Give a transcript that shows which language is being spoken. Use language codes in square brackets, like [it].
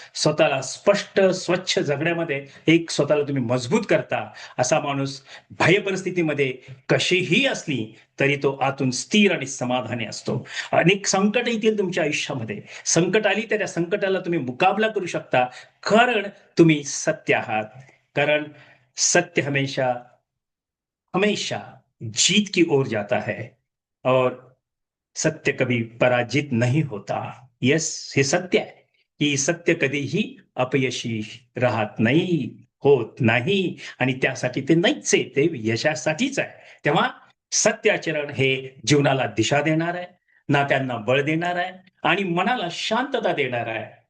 [mr] स्वतःला स्पष्ट स्वच्छ जगण्यामध्ये एक स्वतःला तुम्ही मजबूत करता. असा माणूस बाह्य परिस्थितीमध्ये कशीही असली तरी तो आतून स्थिर आणि समाधानी असतो. अनेक संकट येतील तुमच्या आयुष्यामध्ये. संकट आली तर त्या संकटाला तुम्ही मुकाबला करू शकता, कारण तुम्ही सत्य आहात. [hi] कारण सत्य हमेशा हमेशा जीत की ओर जाता है और सत्य कभी पराजित नहीं होता. [mr] यस, हे सत्य आहे की सत्य कधीही अपयशी राहत नाही, होत नाही. आणि त्यासाठी ते नाहीच आहे, ते यशासाठीच आहे. तेव्हा सत्य आचरण हे जीवनाला दिशा देणार आहे, नात्यांना बळ देणार आहे आणि मनाला शांतता देणार आहे.